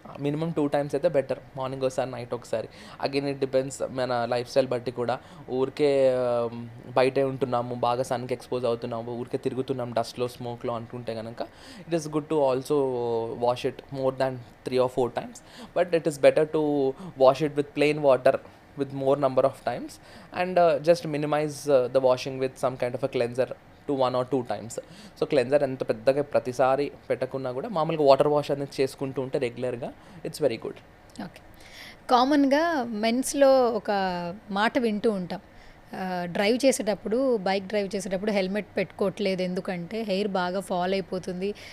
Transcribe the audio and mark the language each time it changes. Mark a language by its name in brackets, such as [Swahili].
[Telugu] Minimum 2 times అయితే better, morning ఒకసారి, night ఒకసారి. [English] again it depends [Telugu] మన లైఫ్ స్టైల్ బట్టి కూడా. ఊరికే బయటే ఉంటున్నాము, బాగా సన్కి ఎక్స్పోజ్ అవుతున్నాము, ఊరికే తిరుగుతున్నాం డస్ట్లో, స్మోక్లో అనుకుంటే కనుక [English] It is good to also wash it more than 3 or 4 times. But it is better to wash it with plain water with more number of times and just minimize the washing with some kind of a cleanser to 1 or 2 times. [Telugu] So cleanser ఎంత పెద్దగా ప్రతిసారి పెట్టకున్నా కూడా మామూలుగా water wash అనేది చేసుకుంటూ ఉంటే రెగ్యులర్గా [English] It's very good. [Telugu] Okay. కామన్‌గా మెన్స్‌లో ఒక మాట వింటూ ఉంటాం. డ్రైవ్ చేసేటప్పుడు, బైక్ డ్రైవ్ చేసేటప్పుడు హెల్మెట్ పెట్టుకోవట్లేదు ఎందుకంటే హెయిర్ బాగా ఫాల్ అయిపోతుంది.